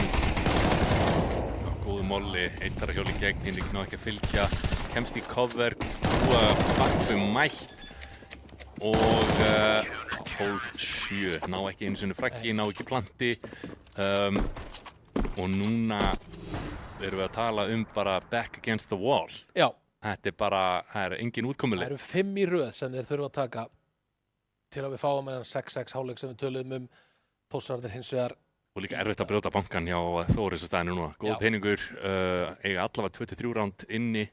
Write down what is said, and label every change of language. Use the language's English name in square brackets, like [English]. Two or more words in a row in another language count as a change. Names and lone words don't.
[Icelandic] Góðu molli, einn þar að hjóla í gegn, hinn ná ekki að fylgja, kemst í cover, bakku mætt og 12-7, ná ekki einu sinni fraggi, ná ekki planti og núna erum við að tala bara [English] back against the wall. [Icelandic] Já. Þetta er bara, það er engin útkomuleið. Það eru 5 í röð sem þeir þurfa að taka til að við fáum með 6-6 hálfleik sem við töluðum Þórsararnir hins vegar. Og líka erfitt að brjóta bankan hjá Þóris að staðinu núna. Góð peningur, eiga allavega 23 ránd inni.